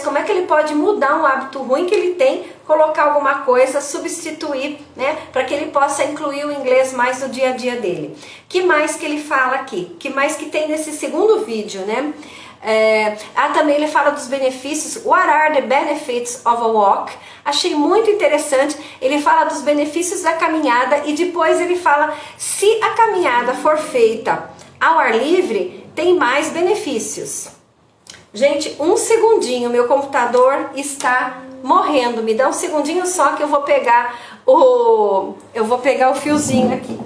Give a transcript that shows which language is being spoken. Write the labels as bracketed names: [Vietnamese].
[Portuguese] Como é que ele pode mudar um hábito ruim que ele tem, colocar alguma coisa, substituir, né? Para que ele possa incluir o inglês mais no dia a dia dele. Que mais que ele fala aqui? Que mais que tem nesse segundo vídeo, né? Também ele fala dos benefícios. [English] What are the benefits of a walk? [Portuguese] Achei muito interessante. Ele fala dos benefícios da caminhada e depois ele fala se a caminhada for feita ao ar livre, tem mais benefícios. Gente, um segundinho, meu computador está morrendo. Me dá um segundinho só que eu vou pegar o fiozinho aqui.